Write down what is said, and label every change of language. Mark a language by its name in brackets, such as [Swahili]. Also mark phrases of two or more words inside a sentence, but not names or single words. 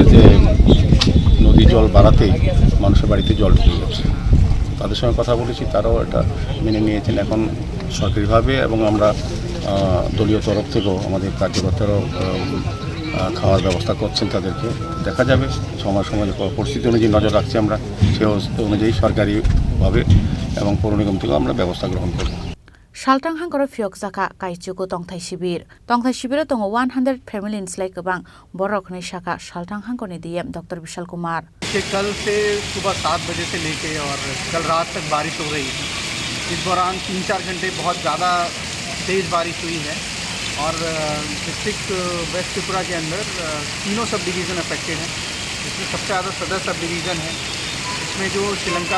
[Bangla] যে নদী জল বাড়াতেই মানুষের বাড়িতে জল ঢুকে যাচ্ছে তাদের সঙ্গে কথা বলেছি তারাও এটা মেনে নিয়েছেন এখন সরকারিভাবে এবং আমরা দলীয় তরফ থেকেও আমাদের কার্যকর্তারাও খাওয়ার ব্যবস্থা করছেন তাদেরকে দেখা যাবে সময় পরিস্থিতি অনুযায়ী নজর রাখছি আমরা সে অনুযায়ী সরকারিভাবে এবং পৌর নিগম থেকেও আমরা ব্যবস্থা গ্রহণ করব [Kok Borok] Shaltang hangkara fiok jaka kaichuko tongthai shibir tongo 100 family inslai kabang borok nei shaka Shaltang hangkoni DM Dr. Vishal Kumar [Hindi] कल से सुबह 7 बजे से लेके और कल रात तक बारिश हो रही थी इस दौरान 3-4 घंटे बहुत ज़्यादा तेज़ बारिश हुई है और [English] District West Tripura [Hindi] के अंदर तीनों [English] sub division affected [Hindi] हैं इसमें सबसे ज़्यादा सदर [English] sub division [Hindi] है इसमें जो श्रीलंका